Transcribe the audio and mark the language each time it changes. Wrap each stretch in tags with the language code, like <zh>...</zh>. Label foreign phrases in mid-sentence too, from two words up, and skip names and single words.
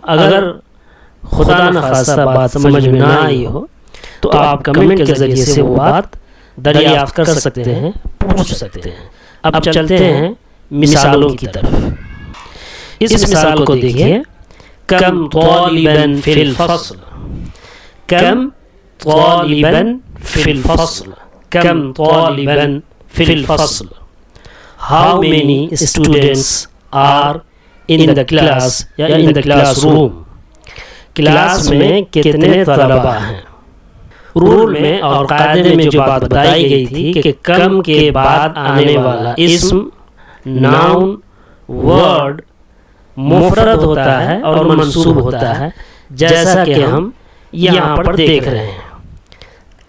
<ur>اگر خدا نخواستہ بات سمجھ میں نہ آئی ہو تو آپ کمنٹ کے ذریعے سے وہ بات دریافت کر سکتے ہیں، پوچھ سکتے ہیں۔ اب چلتے ہیں مثالوں کی طرف۔ اس مثال کو دیکھیے،</ur> <ar>کم طالباً فی الفصل، کم طالباً فی الفصل، کم طالباً فی الفصل،</ar> <en>how many students are in the class یا in the classroom،</en> <ur>کلاس میں کتنے طلبہ ہیں۔ رول میں اور قاعدے میں جو بات بتائی گئی تھی کہ کم کے بعد آنے والا اسم،</ur> <en>noun, word</en> <ur>مفرد ہوتا ہے اور منصوب ہوتا ہے، جیسا کہ ہم یہاں پر دیکھ رہے ہیں۔</ur>